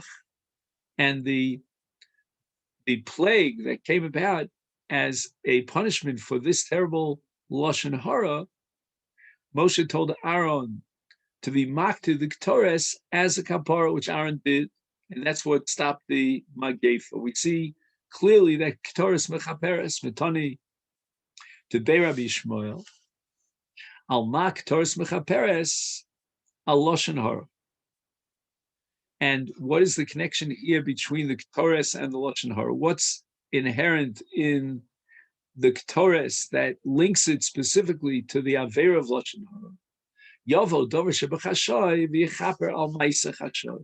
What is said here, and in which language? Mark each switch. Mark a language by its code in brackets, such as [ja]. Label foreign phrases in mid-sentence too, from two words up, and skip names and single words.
[en] And the plague that came about as a punishment for this terrible [he] לשון הרע, [en] Moshe told Aaron to be makti the Ketores as a kapara, which Aaron did, and that's what stopped the Magefa. We see clearly that [he] קטורת מכפרת מתני [en] to Rabbi Shmuel [he] על מה קטורת מכפרת על לשון הרע. [en] And what is the connection here between the Ketores and the [he] לשון הרע? [en] What's inherent in the Ketores that links it specifically to the Aveira of [he] לשון הרע? יבוא דבר שבחשאי ויכפר על מעשה חשאי.